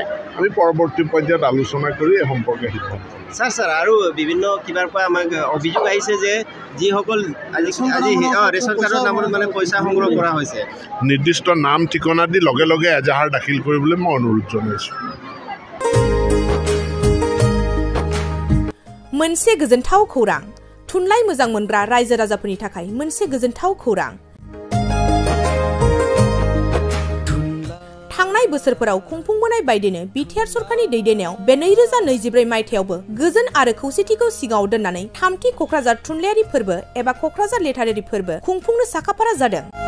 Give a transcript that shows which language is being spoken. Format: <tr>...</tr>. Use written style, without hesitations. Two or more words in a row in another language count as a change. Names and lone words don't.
<as>আমি পৰৱৰ্তী পৰ্যায়ত আলোচনা কৰি এই সম্পৰ্কে সিদ্ধান্ত ছাৰ আৰু বিভিন্ন কিবাৰ পৰা আমাক অভিযোগ আহিছে যে যিসকল আজি ৰেচন কাৰ্ডৰ নামত মানে পইচা সংগ্ৰহ কৰা হৈছে, নিৰ্দিষ্ট নাম ঠিকনা দি লগে লগে এজাহাৰ দাখিল কৰিবলৈ মই অনুৰোধ জনাইছোঁ।</as> <brx>मोनसे गोजोनथाव खौरां, थुनलाइ मोजां मोनग्रा रायजो राजाफोरनि थाखाय मोनसे गोजोनथाव खौरां। थांनाय बोसोरफोराव खुंफुंबोनाय बायदिनो बिटिआर सरकारनि दैदेननायाव बे 2024 मायथाइयावबो गोजोन आरो खौसेथिखौ सिगाङाव दोननानै 3थि क'क्राझार थुनलाइयारि फोरबो एबा क'क्राझार लेटारारि फोरबो खुंफुंनो साखाफारा जादों।</brx>